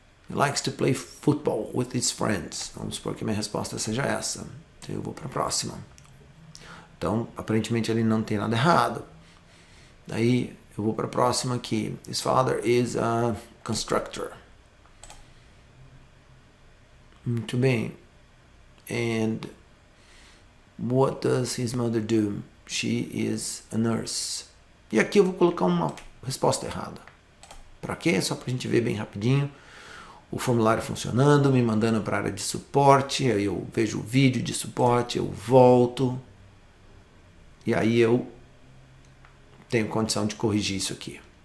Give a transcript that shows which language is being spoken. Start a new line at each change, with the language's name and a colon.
English: Likes to play football with his friends.
Portuguese: Vamos supor que a minha resposta seja essa. Então eu vou para a próxima. Então, aparentemente ele não tem nada errado. Daí eu vou para a próxima aqui.
English: His father is a constructor.
Portuguese: Muito bem.
English: And what does his mother do? She is a nurse.
Portuguese: E aqui eu vou colocar uma resposta errada. Para quê? Só para a gente ver bem rapidinho. O formulário funcionando, me mandando para a área de suporte. Aí eu vejo o vídeo de suporte, eu volto. E aí eu tenho condição de corrigir isso aqui.